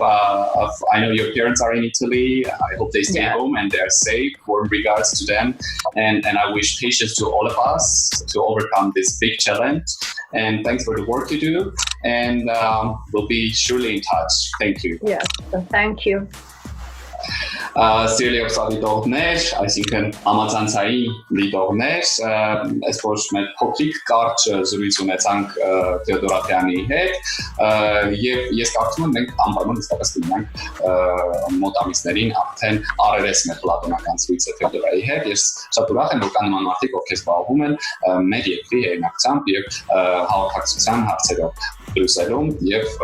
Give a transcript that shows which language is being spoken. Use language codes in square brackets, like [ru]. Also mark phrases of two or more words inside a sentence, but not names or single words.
[en] I know your parents are in Italy. I hope they stay home and they're safe. Warm regards to them. And I wish patience to all of us to overcome this big challenge. And thanks for the work you do. And we'll be surely in touch. Thank you. Yes, thank you. [hy] Սիրելի ուսանողներ, այսինքն համացանցային լիդողներ, այսօր մեր փոքրիկ կարճ զրույց ունեցանք Թեոդորա Թեանիի հետ, եւ ես կարծում եմ մենք անպայման իսկապես կլինենք մոտ ամիսներին արդեն առերես մեր պլատոնական զրույցը Թեոդորայի հետ։ Ես շատ ուրախ եմ, որ կան նման մարդիկ, ովքեր զբաղվում են մեր երկրի հեղինակությամբ եւ հաղորդակցության հարցերով Բրյուսելում եւ